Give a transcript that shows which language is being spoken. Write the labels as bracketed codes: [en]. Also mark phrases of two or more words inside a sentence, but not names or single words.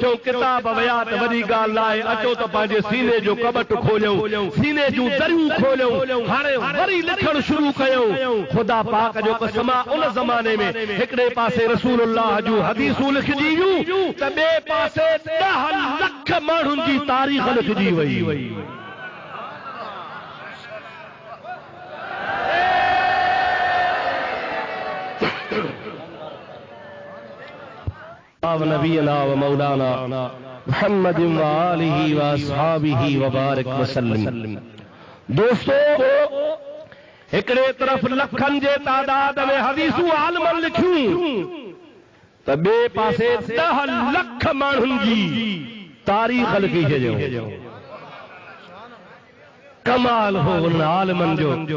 [sd] चऊं किताब विया त वॾी ॻाल्हि नाहे, अचो त पंहिंजे सीने जो कबट खोलियूं, सीने जूं दरियूं खोलियूं। हाणे वरी लिखण शुरू कयूं। ख़ुदा पाक जो कसम आहे, उन ज़माने में हिकिड़े पासे रसूलुल्लाह जूं हदीसूं लिखजी वियूं त ॿिए पासे 10 लख माण्हुनि जी तारीख़ लिखजी वई। [ar] نبينا و مولانا محمد و آله و أصحابه و بارك وسلم. [sd] दोस्तों, हिकिड़े तरफ़ लखनि जे तादाद में हदीसूं आलमन लिखियूं त ॿिए पासे 10 लख माण्हुनि जी तारीख़ लिखी छॾियो। कमाल हो उन आलमन जो।